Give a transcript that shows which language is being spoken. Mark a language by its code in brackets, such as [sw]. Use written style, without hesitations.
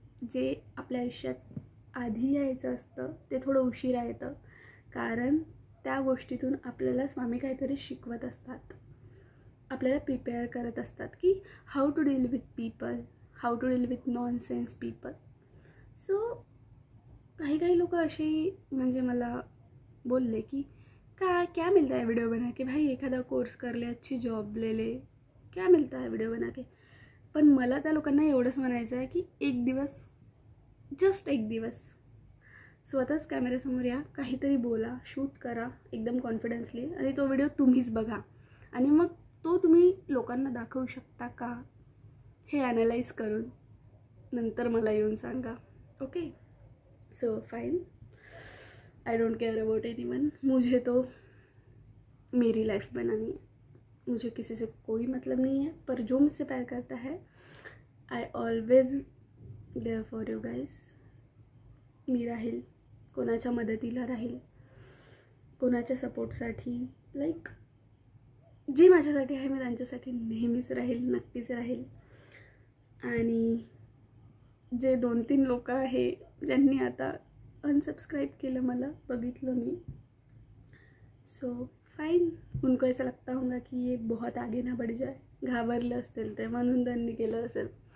[mr] जे आपल्या आयुष्यात आधी यायचं असतं ते थोडं उशिरा येतं, कारण त्या गोष्टीतून आपल्याला स्वामी काहीतरी शिकवत असतात, आपल्याला प्रिपेअर करत असतात की [en] How to deal with people, how to deal with nonsense people. [mr] So काही लोक असेही म्हणजे मला बोलले की [hi] क्या मिलता है वीडियो बना के, [mr] भाई एखादा कोर्स कर ले, अच्छी जॉब ले ले, क्या मिलता है वीडियो बना के. पण मला त्या लोकांना एवढंच म्हणायचं आहे की एक दिवस, जस्ट एक दिवस स्वतःच कॅमेऱ्यासमोर या, काहीतरी बोला, शूट करा एकदम कॉन्फिडन्सली आणि तो व्हिडिओ तुम्हीच बघा आणि मग तो तुम्ही लोकांना दाखवू शकता का हे ॲनालाइज करून नंतर मला येऊन सांगा. [en] Okay, so fine, I don't care about anyone. [hi] मुझे तो मेरी लाइफ बनानी है, मुझे किसी से कोई मतलब नहीं है. पर जो मुझसे प्यार करता है, [en] I always there for you guys. [mr] मी राहील, कोणाच्या मदतीला राहील, कोणाच्या सपोर्टसाठी, लाईक जे माझ्यासाठी आहे मी त्यांच्यासाठी नेहमीच राहील, नक्कीच राहील. आणि जे 2-3 लोक आहे ज्यांनी आता अनसबस्क्राईब केलं मला, बघितलं मी, सो फाइन, [hi] उनको ऐसा लगता होगा की ये बहुत आगे ना बढ़ जाए, [mr] घाबरले असतील ते म्हणून त्यांनी केलं असेल.